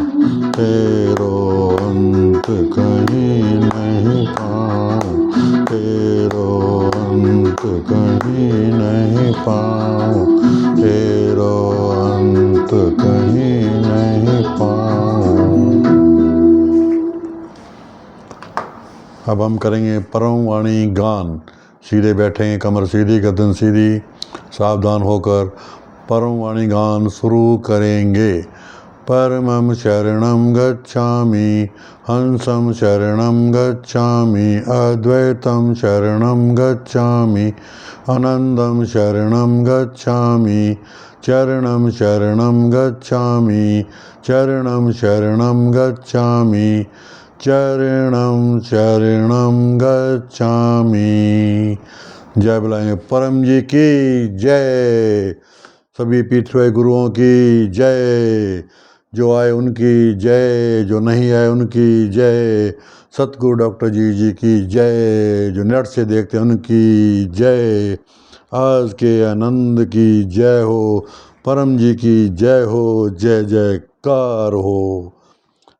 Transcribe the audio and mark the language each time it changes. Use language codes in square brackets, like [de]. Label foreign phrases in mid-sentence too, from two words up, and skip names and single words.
[hi] तेरो अंत कहीं नहीं पाऊं, तेरो अंत कहीं नहीं पाऊं, तेरो अंत कहीं नहीं पाऊं। अब हम करेंगे परम वाणी गान। सीधे बैठेंगे, कमर सीधी, गर्दन सीधी, सावधान होकर परम वाणी गान शुरू करेंगे। [sa] परमं शरणं गच्छामि, हंसं शरणं गच्छामि, अद्वैतं शरणं गच्छामि, आनन्दं शरणं गच्छामि, चरणं शरणं गच्छामि, चरणं शरणं गच्छामि, चरणं शरणं गच्छामि। [hi] जय बुलाएंगे परम जी की जय, सभी पीठ हुए गुरुओं की जय, जो आए उनकी जय, जो नहीं आए उनकी जय, सतगुरु डॉक्टर जी की जय, जो नेट से देखते हैं उनकी जय, आज के आनंद की जय हो, परम जी की जय हो, जय जयकार हो।